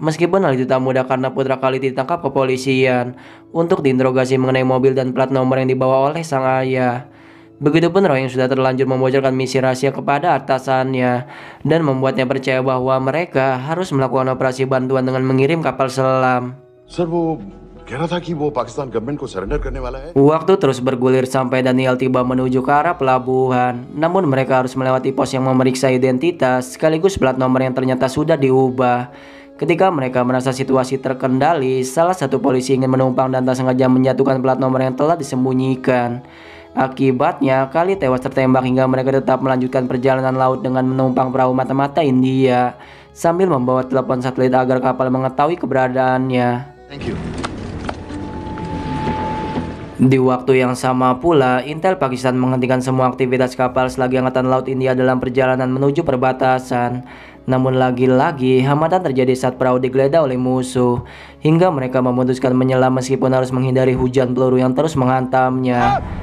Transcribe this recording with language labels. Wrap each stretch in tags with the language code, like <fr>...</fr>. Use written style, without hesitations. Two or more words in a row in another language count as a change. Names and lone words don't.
<id>Meskipun hal itu tak mudah karena putra Khalid ditangkap kepolisian untuk diinterogasi mengenai mobil dan plat nomor yang dibawa oleh sang ayah. Begitupun Roy yang sudah terlanjur membocorkan misi rahasia kepada atasannya dan membuatnya percaya bahwa mereka harus melakukan operasi bantuan dengan mengirim kapal selam.</id> <hi>सर वो कह रहा था कि वो पाकिस्तान गवर्नमेंट को सरेंडर करने वाला है।</hi> <id>Waktu terus bergulir sampai Daniel tiba menuju ke arah pelabuhan. Namun mereka harus melewati pos yang memeriksa identitas sekaligus plat nomor yang ternyata sudah diubah. Ketika mereka merasa situasi terkendali, salah satu polisi ingin menumpang dan tak sengaja menjatuhkan plat nomor yang telah disembunyikan. Akibatnya Khalid tewas tertembak hingga mereka tetap melanjutkan perjalanan laut dengan menumpang perahu mata-mata India sambil membawa telepon satelit agar kapal mengetahui keberadaannya.</id> <en>Thank you.</en> <id>Di waktu yang sama pula, Intel Pakistan menghentikan semua aktivitas kapal selagi Angkatan Laut India dalam perjalanan menuju perbatasan. Namun lagi-lagi hambatan terjadi saat perahu digeledah oleh musuh, hingga mereka memutuskan menyelam meskipun harus menghindari hujan peluru yang terus menghantamnya.</id>